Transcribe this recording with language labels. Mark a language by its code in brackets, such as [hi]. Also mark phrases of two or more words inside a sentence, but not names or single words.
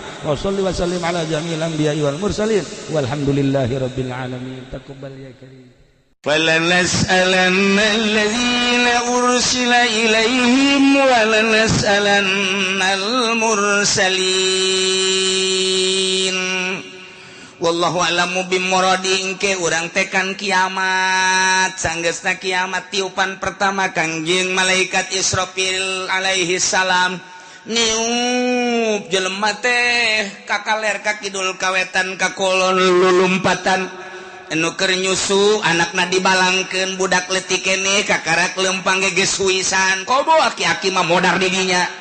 [ar] وصل وسلم على جميع الأنبياء والمرسلين والحمد لله رب العالمين. تقبل يا كريم. فلنسألن الذين أرسل إليهم ولنسألن المرسلين. والله أعلم بمراده [su] engke urang tekan kiamat sanggeusna kiamat tiupan pertama Kangjeng malaikat Israfil [ar] عليه السلام [su] niup jelema teh kakaler ka kidul kawetan ka kulon lulumpatan anu keur nyusu anakna dibalangkeun budak leutik keneh kakarak leumpang geus huisan kobo aki-aki mah modar di dinya.